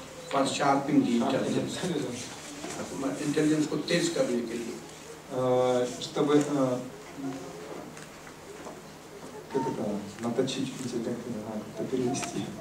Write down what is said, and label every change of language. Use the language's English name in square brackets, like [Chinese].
[English] for sharpening the intelligence. [Hindi] Intelligence को तेज करने के लिए. [Russian] Чтобы как это, наточить интеллект, не знаю, как это перевести.